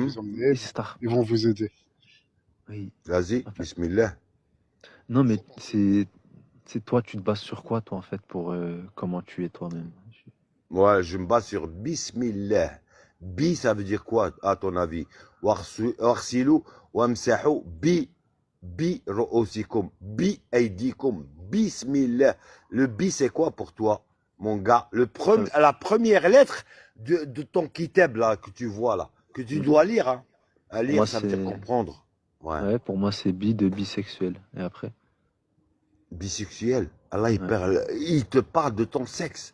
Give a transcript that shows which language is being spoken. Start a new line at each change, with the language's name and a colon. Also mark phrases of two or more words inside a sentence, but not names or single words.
French: vous emmener, Star. ils vont vous aider. Oui. Vas-y, bismillah. Non, mais c'est toi, tu te bases sur quoi, toi, en fait, pour comment tu es toi-même? Moi, je me base sur Bismillah. Bi, ça veut dire quoi, à ton avis?
Arabic: واغسلوا وامسحوا برؤوسكم بأيديكم بسم الله.
French: Le bi, c'est quoi pour toi, mon gars? La première lettre de ton kitab, là, que tu vois, là, que tu dois lire, hein. À lire, Moi, ça veut dire c'est- comprendre. Ouais. Ouais, pour moi, c'est de bisexuel. Et après? Bisexuel. Allah, Ouais. il te parle de ton sexe.